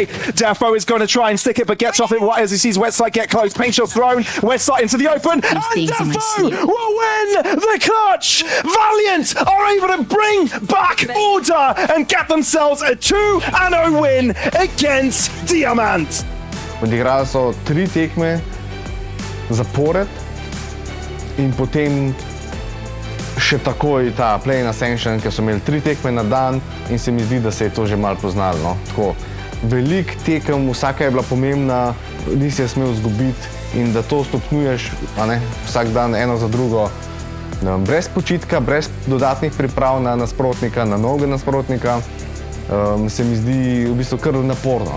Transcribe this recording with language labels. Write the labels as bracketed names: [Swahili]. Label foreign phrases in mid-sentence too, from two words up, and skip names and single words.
[English] Defo is going to try and stick it, but gets off it right as he sees Wetside get close. Paint shot thrown. Wetside into the open, and Defo will win the clutch. Valiant are able to bring back order and get themselves a 2-0 win against Diamant. [Slovenian] Odigrali so 3 tekme zapored in potem še takoj ta Play-in Ascension, ker so imeli 3 tekme na dan in se mi zdi, da se je to že malo poznalo. No. Tako, veliko tekem, vsaka je bila pomembna, nisi je smel izgubiti in da to stopnjuješ vsak dan eno za drugo, brez počitka, brez dodatnih priprav na nasprotnika, na novega nasprotnika, se mi zdi v bistvu kar naporno.